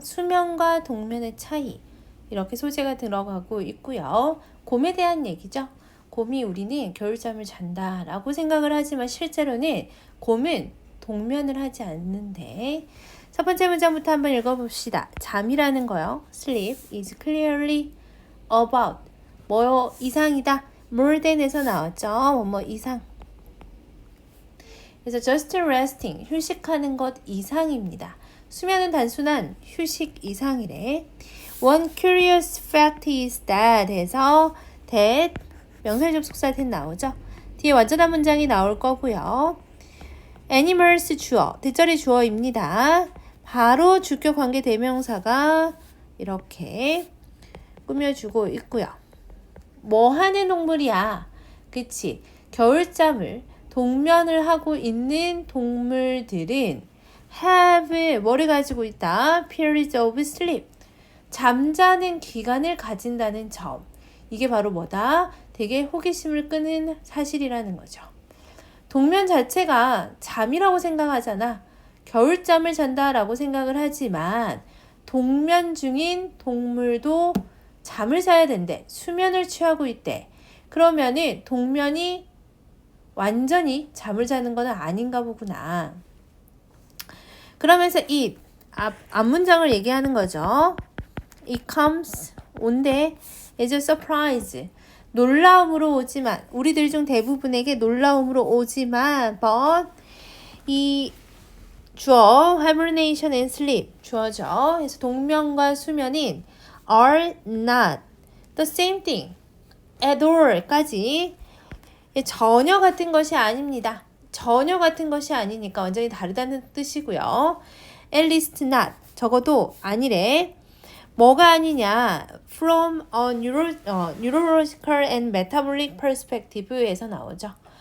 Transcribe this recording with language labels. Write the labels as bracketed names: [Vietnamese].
[Korean] 수면과 동면의 차이. 이렇게 소재가 들어가고 있고요. 곰에 대한 얘기죠. 곰이 우리는 겨울잠을 잔다 라고 생각을 하지만 실제로는 곰은 동면을 하지 않는데 첫 번째 문장부터 한번 읽어봅시다. 잠이라는 거요. [English] Sleep is clearly about [Korean] 뭐 이상이다. more than에서 나왔죠. 뭐 이상. 그래서 [English] just resting [Korean] 휴식하는 것 이상입니다. 수면은 단순한 휴식 이상이래. [English] One curious fact is that [Korean] 해서 [English] that [Korean] 명사의 접속사 [English] that [Korean] 나오죠. 뒤에 완전한 문장이 나올 거고요. animals 주어, 뒷자리 주어입니다. 바로 주격 관계 대명사가 이렇게 꾸며주고 있고요. 뭐 하는 동물이야? 그치? 겨울잠을 동면을 하고 있는 동물들은 have 뭐를 가지고 있다? [English] periods of sleep. [Korean] 잠자는 기간을 가진다는 점. 이게 바로 뭐다? 되게 호기심을 끄는 사실이라는 거죠. 동면 자체가 잠이라고 생각하잖아. 겨울잠을 잔다라고 생각을 하지만 동면 중인 동물도 잠을 자야 된대. 수면을 취하고 있대. 그러면은 동면이 완전히 잠을 자는 건 아닌가 보구나. 그러면서 it 앞문장을 얘기하는 거죠. [English] It comes [Korean] 온대 [English] as a surprise. [Korean] 놀라움으로 오지만 우리들 중 대부분에게 놀라움으로 오지만 but 이 주어 [English] hibernation and sleep [Korean] 주어죠. 그래서 동면과 수면인 [English] are not the same thing at all [Korean] 까지 전혀 같은 것이 아닙니다. 전혀 같은 것이 아니니까 완전히 다르다는 뜻이고요. [English] At least not [Korean] 적어도 아니래. 뭐가 아니냐? [English] From a neurological and metabolic perspective에서 [Korean] 나오죠.